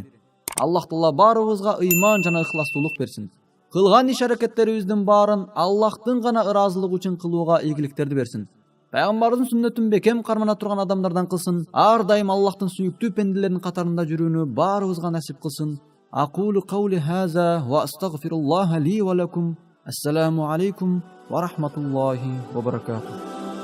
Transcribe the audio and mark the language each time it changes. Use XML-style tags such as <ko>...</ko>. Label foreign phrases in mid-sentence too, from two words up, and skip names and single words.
<ky>Аллах Таала баарыбызга ыйман жана ыхластуулук берсин. Кылган иш аракеттерибиздин баарын Аллахтын гана ыраазылыгы үчүн кылууга ийгиликтерди берсин. Пайгамбардын сүннөтүн бекем кармана турган адамдардан кылсын. Ар дайым Аллахтын сүйүктүү пенделеринин катарында жүрүүнү баарыбызга насип кылсын.</ky> <ar>أقول قولي هذا وأستغفر الله لي ولكم. السلام عليكم ورحمة الله وبركاته.</ar>